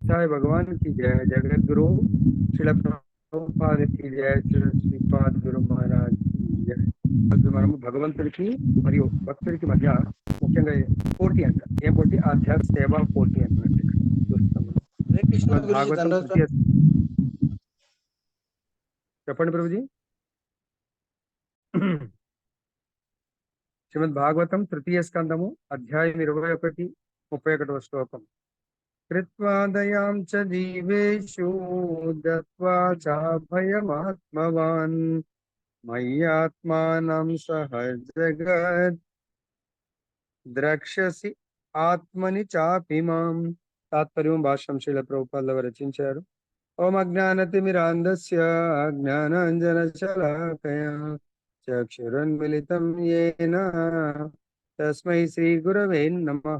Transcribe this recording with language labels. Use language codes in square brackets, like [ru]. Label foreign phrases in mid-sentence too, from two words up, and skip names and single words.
[hi] साई भगवान की जय। जगत गुरु श्रील ప్రభుపాద की जय। శ్రీపాద గురు మహారాజ్ की जय। [te] అది మనము భగవంతుడికి మరియు భక్తుడికి మధ్య ముఖ్యంగా పోటీ అంట. ఏం పోటీ? ఆధ్యాత్మిక సేవా పోటీ అన్నట్టు ఇక్కడ చూస్తాం మనం. హరే కృష్ణ శ్రీమద్ గురుజీ, భాగవతం దండోత్ తృతీయ. చెప్పండి ప్రభుజీ. శ్రీమద్ భాగవతం తృతీయ స్కందము అధ్యాయం 21, 31వ శ్లోకం. [sa] कृत्वा दयां च जीवेषु दत्वा चाभयमात्मवान् मय्यात्मानं सहजगत् ద్రక్ష్యసి ఆత్మని చాపిమాం. [te] తాత్పర్యం భాష్యం శ్రీల ప్రభుపాదుల రచించారు. [sa] ఓం అజ్ఞానతిమిరాంధస్య జ్ఞానాంజనశలాకయా చక్షురున్మిలితం యేన తస్మై శ్రీ గురవే నమః.